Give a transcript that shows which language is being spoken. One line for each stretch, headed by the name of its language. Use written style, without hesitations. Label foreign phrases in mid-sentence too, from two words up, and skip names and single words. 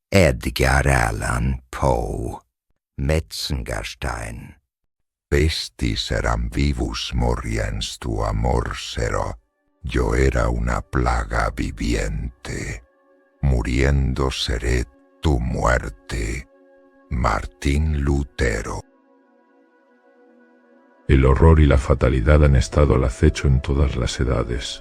Spanish: Edgar Allan Poe, Metzengerstein.
Latin: Pestis eram vivus moriens tu amor sero.
Spanish: Yo era una plaga viviente. Muriendo seré tu muerte. Martín Lutero. El horror y la fatalidad han estado al acecho en todas las edades.